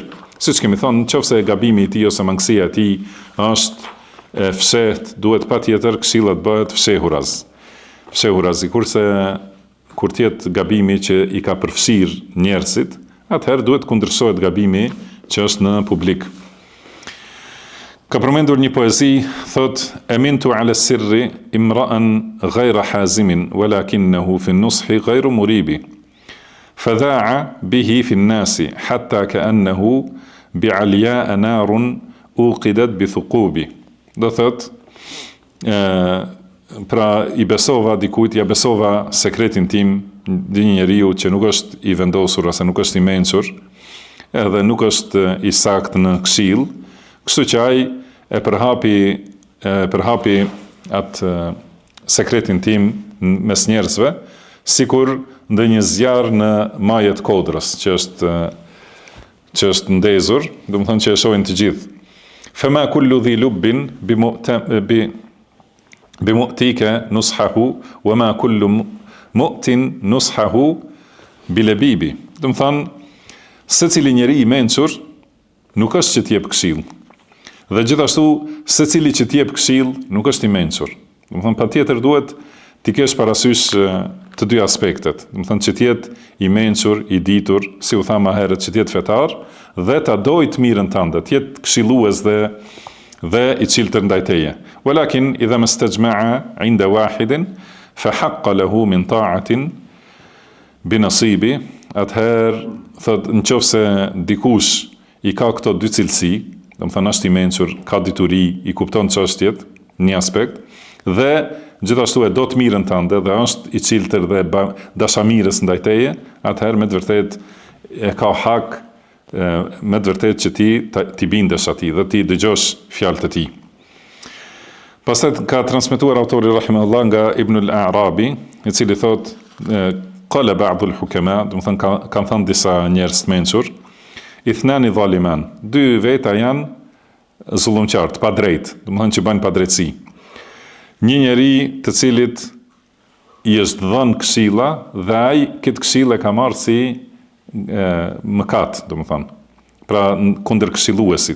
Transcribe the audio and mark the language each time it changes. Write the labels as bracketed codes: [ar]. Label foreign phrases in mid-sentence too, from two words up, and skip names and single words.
[sq] Siç kemi thonë, nëse gabimi i tij ose mangësia e tij është e fshehtë, duhet patjetër këshilla të bëhet fshehuraz, kurse kur të jetë gabimi që i ka përfshirë njerëzit, atëherë duhet kundërshtohet gabimi që është në publik. Ka përmendur një poezi, thot: [ar] "أمنت على سري امرأ غير حازم ولكنه في النصح غير مريب. فذاع به في الناس حتى كأنه بعلياء نار أوقدت بثقوب." [sq] Do thot, pra i besova dikujt, ja besova sekretin tim, di një njeriu që nuk është i vendosur ose nuk është i mençur, edhe nuk është i saktë në këshill, kështu që ai e përhapi atë sekretin tim mes njerëzve, sikur ndonjë zjarr në majet kodrës që është ndezur, do të thonë që e shohin të gjithë. [ar] فما كل ذي لب بمؤتيك نصحه وما كل مؤت نصحه بلبيب. [sq] Do të thonë, secili njeri i mençur nuk është që t'jep këshill. Dhe gjithashtu, secili që t'jep këshill nuk është i mençur. Do të thonë, patjetër duhet t'i kesh parasysh të dy aspektet. Do të thonë që t'jetë i mençur, i ditur, si u tha më herët, që t'jetë fetar, dhe ta dojë të mirën tënde, t'jetë këshillues dhe i ciltër ndaj teje. [ar] ولكن إذا ما استجمعا عند واحد فحق له من طاعة بنصيب. [sq] Atëherë, thot, nëse dikush i ka këto dy cilësi, do të thonë është i mençur, ka dituri, i kupton çështjet, një aspekt, dhe gjithashtu e do të mirën tënde dhe është i ciltër dhe dashamirës ndaj teje, atëherë me të vërtetë e ka hak, me të vërtetë që ti bindesh atij dhe ti dëgjosh fjalët e tij. Pastaj ka transmetuar autori rahimahullah nga Ibn al-A'rabi, i cili thot: [ar] "قال بعض الحكماء", [sq] do të thonë kanë thënë disa njerëz të mençur, [ar] "اثنان ظالمان", [sq] dy veta janë zullumqtar, pa drejt, do të thonë që bajnë pa drejtësi. Një njeri të cilit i është dhënë këshilla dhe ai këtë këshillë e ka marrë si mëkat, do të thonë, pra kundër këshilluesit.